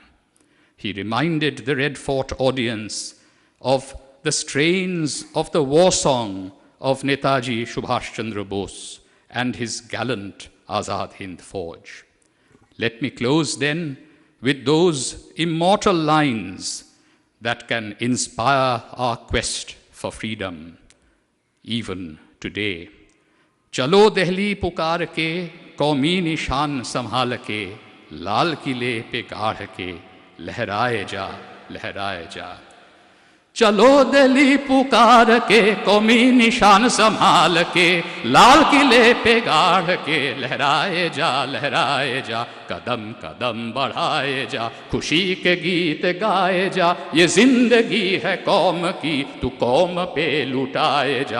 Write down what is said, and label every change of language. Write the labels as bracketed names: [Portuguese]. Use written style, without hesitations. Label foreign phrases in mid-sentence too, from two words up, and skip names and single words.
[English] He reminded the Red Fort audience of the strains of the war song of Netaji Subhas Chandra Bose and his gallant Azad Hind Fauj. Let me close then with those immortal lines that can inspire our quest for freedom, even today. [Hindi] चलो दिल्ली पुकार के, क़ौमी निशान संभाल के, लाल किले पे गाढ़ के लहराए जा चलो दिली पुकार के कौमी निशान संभाल के लाल किले पे गाढ़ के लहराए जा कदम कदम बढ़ाए जा खुशी के गीत गाए जा ये जिंदगी है कौम की तू कौम पे लुटाए जा